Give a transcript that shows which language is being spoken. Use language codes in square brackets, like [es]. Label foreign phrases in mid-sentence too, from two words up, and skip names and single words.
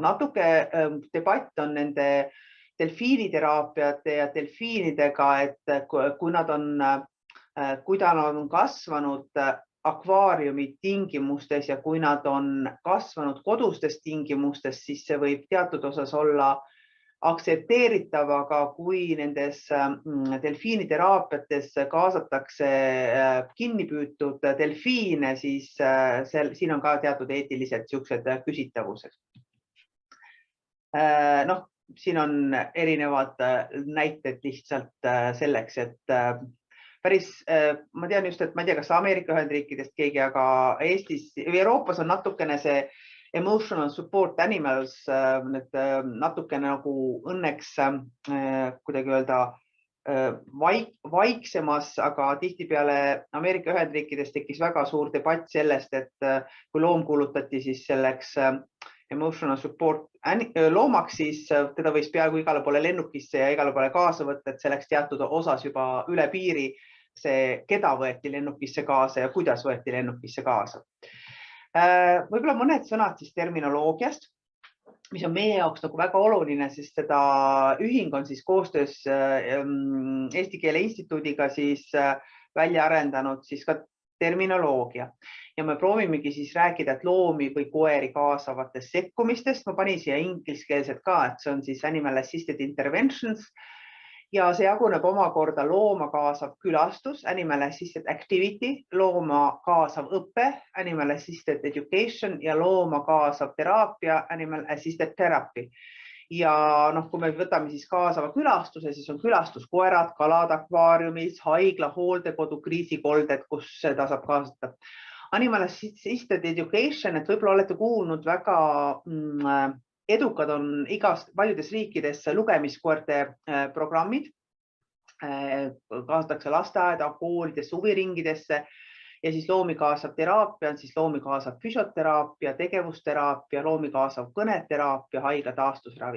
[et] Natuke debatt on nende delfiiniteraapiate ja delfiinidega, et kui nad on kasvanud akvaariumi tingimustes ja kui nad on kasvanud kodustes tingimustes, siis see võib teatud osas olla aktsepteeritav, aga kui nendes delfiiniteraapiates kaasatakse kinni püütud delfiine, siis siin on ka teatud eetilised siuksed küsitavused. Noh, siin on erinevad näited lihtsalt selleks, et päris, ma tean just, et ma ei tea, kas Ameerika Ühendriikidest keegi, aga Eestis või Euroopas on natukene see [en] emotional support animals [et] natukene nagu õnneks kuidagi öelda vaiksemas, aga tihtipeale Ameerika Ühendriikides tekkis väga suur debatt sellest, et kui loom kuulutati siis selleks [en] emotional support [et] loomaks, siis teda võis peaaegu igale poole lennukisse ja igale poole kaasa võtta, et selleks teatud osas juba üle piiri see, keda võeti lennukisse kaasa ja kuidas võeti lennukisse kaasa. Võib-olla mõned sõnad siis terminoloogiast, mis on meie jaoks nagu väga oluline, sest seda ühing on siis koostöös Eesti Keele Instituudiga siis välja arendanud siis ka terminoloogia ja me proovimegi siis rääkida, et loomi või koeri kaasavatest sekkumistest. Ma panin siia ingliskeelset ka, et see on siis [en] animal assisted interventions [et] ja see jaguneb omakorda looma kaasav külastus, [en] animal assisted activity, [et] looma kaasav õpe, [en] animal assisted education [et] ja looma kaasav teraapia, [en] animal assisted therapy. [et] Ja noh, kui me võtame siis kaasava külastuse, siis on külastuskoerad, kalad akvaariumis, haigla, hooldekodu, kriisikolded, kus seda saab kaasata. [en] Animal assisted education, [et] et võib-olla olete kuulnud, väga edukad on paljudes riikides lugemiskoerte programmid. Kaasatakse lasteaeda, koolidesse, huviringidesse ja siis loomi kaasav teraapia on siis loomi kaasav füsioteraapia, tegevusteraapia, loomi kaasav kõneteraapia, haigla taastusravi.